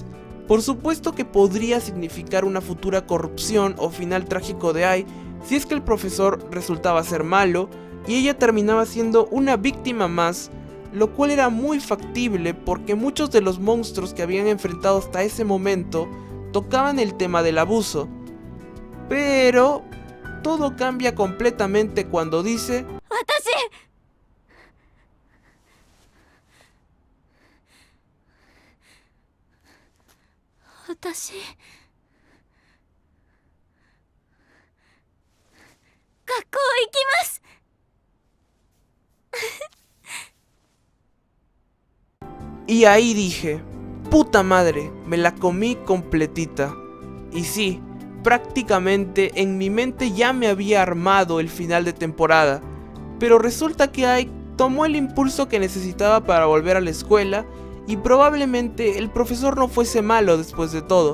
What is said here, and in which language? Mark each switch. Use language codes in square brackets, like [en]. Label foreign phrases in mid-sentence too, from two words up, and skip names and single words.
[es] Además, Por supuesto que podría significar una futura corrupción o final trágico de Ai si es que el profesor resultaba ser malo y ella terminaba siendo una víctima más, lo cual era muy factible porque muchos de los monstruos que habían enfrentado hasta ese momento tocaban el tema del abuso. Pero todo cambia completamente cuando dice: [ja] 私学校行きます。 [es] Y ahí dije, puta madre, me la comí completita. Y sí, prácticamente en mi mente ya me había armado el final de temporada, pero resulta que Ai tomó el impulso que necesitaba para volver a la escuela y probablemente el profesor no fuese malo después de todo.